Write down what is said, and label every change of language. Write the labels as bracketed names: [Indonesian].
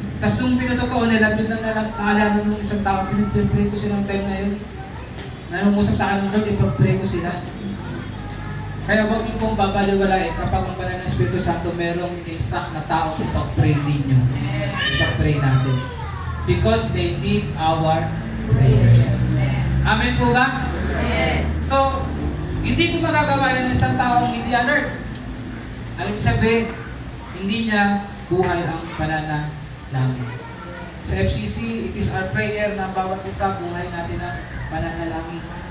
[Filipino] Tapos nung pinatotoo nila, biglang naalala ng isang tao, pinag-pray ko sila ng time na yun. Nanungusap sa akin ng Lord, ipag-pray ko sila. Kaya huwag niyo pong babaliwalain kapag ang banal ng Espiritu Santo merong in-instruct na tao ipag-pray ninyo. Ipag-pray natin. [English] Because they need our prayers. [Filipino] Amen po ba? So, hindi ko magagawa yan ng isang taong hindi alert. Alam mo sabihin, hindi niya buhay ang pananalangin. Sa FCC, [English] it is our prayer [Filipino] na bawat isa buhay natin ang pananalangin.